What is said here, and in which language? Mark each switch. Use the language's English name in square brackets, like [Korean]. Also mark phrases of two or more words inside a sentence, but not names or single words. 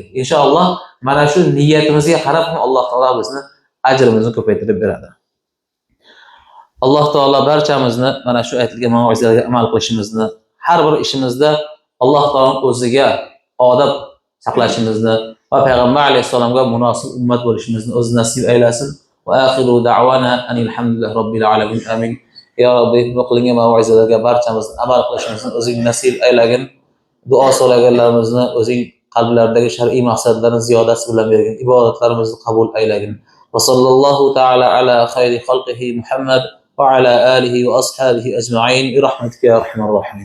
[Uzbek] Inshaalloh mana shu niyatimizga qarab Alloh taolo bizni ajrimizni ko'paytirib beradi. Alloh taolo barchamizni mana shu aytilgan mavzularga amal qilishimizni, har bir ishimizda Alloh taolo o'ziga odob saqlashimizni, va payg'ambar alayhissalomga munosib ummat bo'lishimizni o'zi nasib aylasin. [Arabic] وآخر دعوانا أن الحمد لله رب العالمين آمين. يا رب, [Uzbek] bu qilingan mav'izalarga barchamizni amal qilishimizni o'zing nasib aylagin. Duo so'raganlarimizni o'zing qalblaridagi shar'iy maqsadlarni ziyodasi bilan bergin. Ibodatlarimizni qabul aylagin. [Arabic] وصلى الله تعالى على خير خلقه محمد وعلى آله وأصحابه أجمعين برحمتك يا أرحم الراحمين.